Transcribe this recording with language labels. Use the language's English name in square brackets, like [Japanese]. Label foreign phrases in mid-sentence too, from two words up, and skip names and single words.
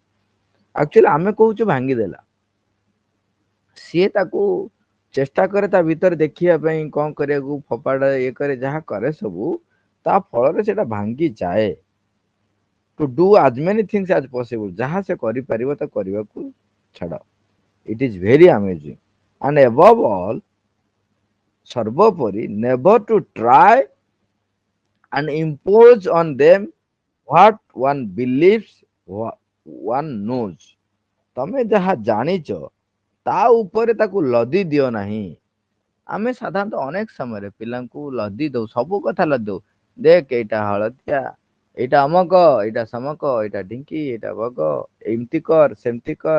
[Odia] ଆକ୍ଚୁଆଲି ଆମେ କହୁଛୁ ଭାଙ୍ଗିଦେଲା, ସିଏ ତାକୁ ଚେଷ୍ଟା କରେ ତା ଭିତରେ ଦେଖିବା ପାଇଁ, କଣ କରିବାକୁ, ଫୋପାଡେ, ଇଏ କରେ, ଯାହା କରେ ସବୁ, ତା ଫଳରେ ସେଇଟା ଭାଙ୍ଗି ଯାଏ। [English] to do as many things as possible, [Odia] ଯାହା ସେ କରିପାରିବ ତାକୁ କରିବାକୁ ଛାଡ। [English] It is very amazing. And above all, ସର୍ବୋପରି, never to try and impose on them what one believes one knows। [Odia] ତମେ ଯାହା ଜାଣିଛ ତା ଉପରେ ତାକୁ ଲଦି ଦିଅ ନାହିଁ। ଆମେ ସାଧାରଣତଃ ଅନେକ ସମୟରେ ପିଲାଙ୍କୁ ଲଦି ଦଉ, ସବୁ କଥା ଲଦି ଦଉ। ଦେଖ ଏଇଟା ହଳଦିଆ, ଏଇଟା ଅମକ, ଏଇଟା ସମକ, ଏଇଟା ଢିଙ୍କି, ଏଇଟା ବଗ, ଏମିତି କର, ସେମିତି କର।